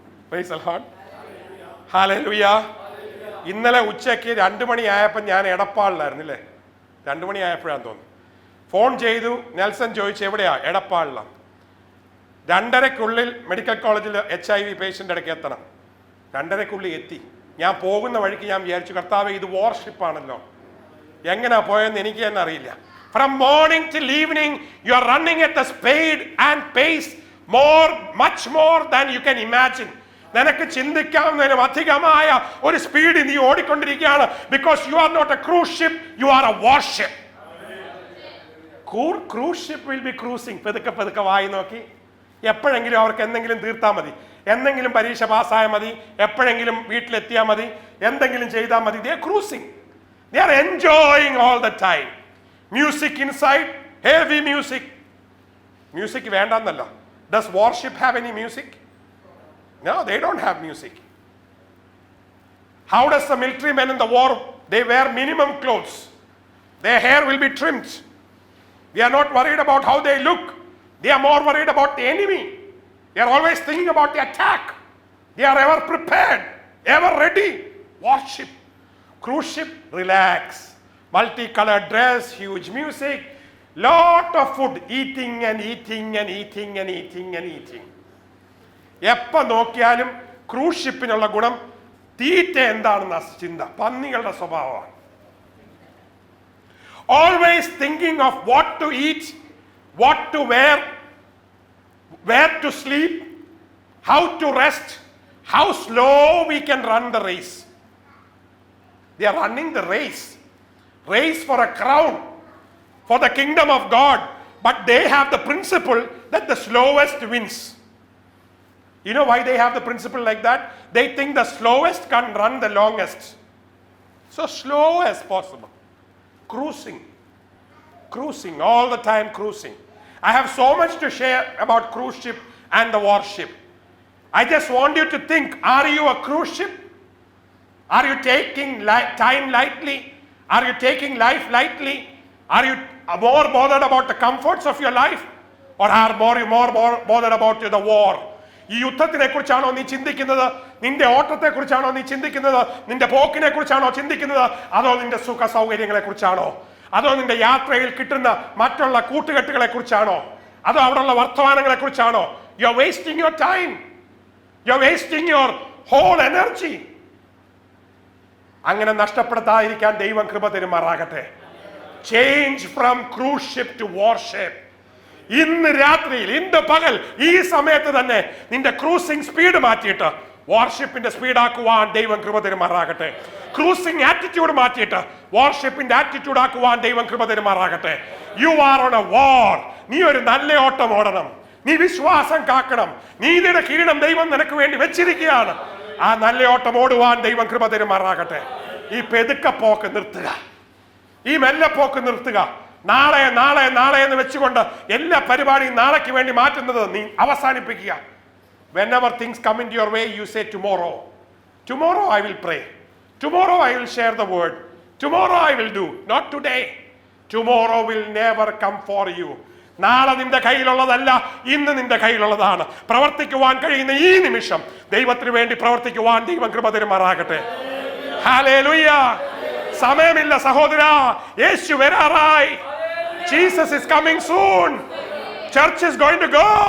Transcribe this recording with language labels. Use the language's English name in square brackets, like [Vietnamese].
[Malayalam] Praise the Lord, hallelujah. ഇന്നലെ ഉച്ചയ്ക്ക് 2 മണിയായപ്പോൾ ഞാൻ എടപ്പാളിലായിരുന്നില്ലേ, 2 മണിയായപ്പോഴാന്ന് തോന്നുന്നു. ഫോൺ ചെയ്തു, നെൽസൺ ചോദിച്ചു എവിടെയാ? എടപ്പാളിലാണ്. 2:30 മെഡിക്കൽ കോളേജിൽ HIV പേഷ്യൻ്റ് ഇടയ്ക്ക് എത്തണം. 2:30 എത്തി. ഞാൻ പോകുന്ന വഴിക്ക് ഞാൻ വിചാരിച്ചു, കർത്താവേ ഇത് വാർഷിപ്പാണല്ലോ, എങ്ങനെയാ പോയെന്ന് എനിക്ക് തന്നെ അറിയില്ല. [English] From morning till evening you are running at the speed and pace much more than you can imagine. [Malayalam] നിനക്ക് ചിന്തിക്കാവുന്നതിനും അധികമായ ഒരു സ്പീഡ് നീ ഓടിക്കൊണ്ടിരിക്കുകയാണ്. [English] Because you are not a cruise ship, you are a warship. Cruise ship will be cruising. [Malayalam] പതുക്കെ വായി നോക്കി. എപ്പോഴെങ്കിലും അവർക്ക് എന്തെങ്കിലും തീർത്താൽ മതി, എന്തെങ്കിലും പരീക്ഷ പാസ്സായാൽ മതി, എപ്പോഴെങ്കിലും വീട്ടിലെത്തിയാൽ മതി, എന്തെങ്കിലും ചെയ്താൽ മതി. [English] They are cruising, they are enjoying all the time. Music inside, heavy music. [Malayalam] Music വേണ്ടെന്നല്ല. [English] Does warship have any music? No, they don't have music. How does the military men in the war, they wear minimum clothes. Their hair will be trimmed. They are not worried about how they look. They are more worried about the enemy. They are always thinking about the attack. They are ever prepared, ever ready. Warship. Cruise ship, relax. Multicolored dress, huge music, lot of food, eating and eating and eating and eating and eating. [Malayalam] എപ്പോൾ നോക്കിയാലും cruise ഷിപ്പിനുള്ള ഗുണം തീറ്റ എന്താണെന്ന ചിന്ത പന്നികളുടെ സ്വഭാവമാണ്. [English] Always thinking of what to eat, what to wear, where to sleep, how to rest, how slow we can run the race. They are running the race for a crown, for the kingdom of God. But they have the principle that the slowest wins. You know why they have the principle like that? They think the slowest can run the longest. So slow as possible. Cruising, all the time cruising. I have so much to share about cruise ship and the warship. I just want you to think, are you a cruise ship? Are you taking time lightly? Are you taking life lightly? Are you more bothered about the comforts of your life? Or are you more bothered about the war? [Malayalam] ഈ യുദ്ധത്തിനെ കുറിച്ചാണോ നീ ചിന്തിക്കുന്നത്? നിന്റെ ഓട്ടത്തെ കുറിച്ചാണോ നീ ചിന്തിക്കുന്നത്? നിന്റെ പോക്കിനെ കുറിച്ചാണോ ചിന്തിക്കുന്നത്? അതോ നിന്റെ സുഖ സൗകര്യങ്ങളെ കുറിച്ചാണോ? അതോ നിന്റെ യാത്രയിൽ കിട്ടുന്ന മറ്റുള്ള കൂട്ടുകെട്ടുകളെ കുറിച്ചാണോ? അതോ അവിടെയുള്ള വർത്തമാനങ്ങളെ കുറിച്ചാണോ? [English] You are wasting your time, you are wasting your whole energy. [Malayalam] അങ്ങനെ നഷ്ടപ്പെടുത്താതിരിക്കാൻ ദൈവം കൃപ തരുമാറാകട്ടെ. [English] Change from cruise ship to warship. [Malayalam] ഇന്ന് രാത്രിയിൽ, ഇന്ന് പകൽ, ഈ സമയത്ത് തന്നെ നിന്റെ ക്രൂസിംഗ് സ്പീഡ് മാറ്റിയിട്ട് വാർഷിപ്പിന്റെ സ്പീഡാക്കുവാൻ ദൈവം കൃപ തരുമാറാകട്ടെ. ക്രൂസിംഗ് ആറ്റിറ്റ്യൂഡ് മാറ്റിയിട്ട് വാർഷിപ്പിന്റെ ആറ്റിറ്റ്യൂഡ് ആക്കുവാൻ ദൈവം കൃപ തരുമാറാകട്ടെ. [English] You are on a war. [Malayalam] നീ ഒരു നല്ല ഓട്ടം ഓടണം. നീ വിശ്വാസം കാക്കണം. നീതിയുടെ കിരീടം ദൈവം നിനക്ക് വേണ്ടി വെച്ചിരിക്കുകയാണ്. ആ നല്ല ഓട്ടം ഓടുവാൻ ദൈവം കൃപ തരുമാറാകട്ടെ. ഈ പെതുക്കപ്പോക്ക് നിർത്തുക, ഈ മെല്ലപ്പോക്ക് നിർത്തുക. നാളെ നാളെ നാളെ എന്ന് വെച്ചുകൊണ്ട് എല്ലാ പരിപാടിയും നാളേക്ക് വേണ്ടി മാറ്റുന്നത് നീ അവസാനിപ്പിക്കുക. [English] Whenever things come into your way, you say tomorrow. Tomorrow I will pray. Tomorrow I will share the word. Tomorrow I will do. Not today. Tomorrow will never come for you. [Malayalam] നാളെ നിന്റെ കയ്യിലുള്ളതല്ല, ഇന്ന് നിന്റെ കയ്യിലുള്ളതാണ്. പ്രവർത്തിക്കുവാൻ കഴിയുന്ന ഈ നിമിഷം ദൈവത്തിന് വേണ്ടി പ്രവർത്തിക്കുവാൻ ദൈവം കൃപ തരുമാറാകട്ടെ. ഹല്ലേലൂയ. സമയമില്ല സഹോദരാ, യേശു വരാറായി. [English] Jesus is coming soon. Church is going to go.